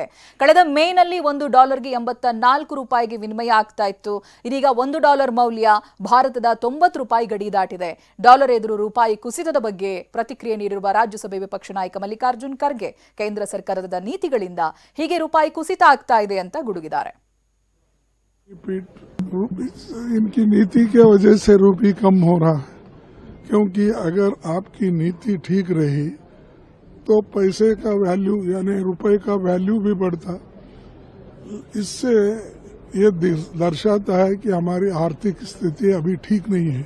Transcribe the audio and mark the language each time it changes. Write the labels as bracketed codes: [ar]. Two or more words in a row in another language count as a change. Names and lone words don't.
[kn] ಕಳೆದ ಮೇನಲ್ಲಿ $1 84 ರೂಪಾಯಿಗೆ ವಿನಿಮಯ ಆಗ್ತಾ ಇತ್ತು. ಇದೀಗ $1 ಮೌಲ್ಯ ಭಾರತದ $90 ಗಡಿ ದಾಟಿದೆ. ಡಾಲರ್ ಎದುರು ರೂಪಾಯಿ ಕುಸಿತದ ಬಗ್ಗೆ ಪ್ರತಿಕ್ರಿಯೆ ನೀಡಿರುವ ರಾಜ್ಯಸಭೆ ವಿಪಕ್ಷ ನಾಯಕ ಮಲ್ಲಿಕಾರ್ಜುನ್ ಖರ್ಗೆ ಕೇಂದ್ರ ಸರ್ಕಾರದ ನೀತಿಗಳಿಂದ ಹೀಗೆ ರೂಪಾಯಿ ಕುಸಿತ ಆಗ್ತಾ ಇದೆ ಅಂತ ಗುಡುಗಿದ್ದಾರೆ. [hi] इनकी नीति के वजह से रूपी कम हो रहा है, क्योंकि अगर आपकी नीति ठीक रही तो पैसे का वैल्यू यानी रुपए का वैल्यू भी बढ़ता. इससे ये दर्शाता है कि हमारी आर्थिक स्थिति अभी ठीक नहीं है.